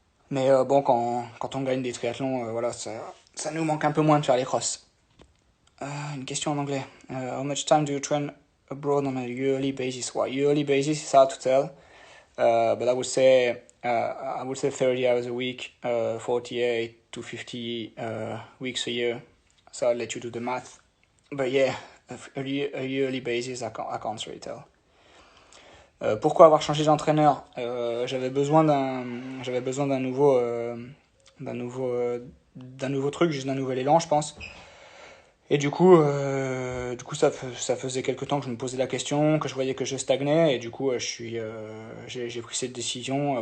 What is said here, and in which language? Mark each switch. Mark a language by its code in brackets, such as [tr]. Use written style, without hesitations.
[fr] Mais bon, quand on gagne des triathlons, voilà, ça nous manque un peu moins de faire les crosses. Une question en anglais. [en] How much time do you train abroad on a yearly basis? Well, yearly basis is hard to tell. But I would say 30 hours a week, 48 to 50 weeks a year. So I'll let you do the math. But yeah, a yearly basis, I can't really tell. [fr] Pourquoi avoir changé d'entraîneur? J'avais besoin d'un nouveau truc, juste d'un nouvel élan, je pense. Et du coup, ça faisait quelques temps que je me posais la question, que je voyais que je stagnais, et du coup, j'ai pris cette décision.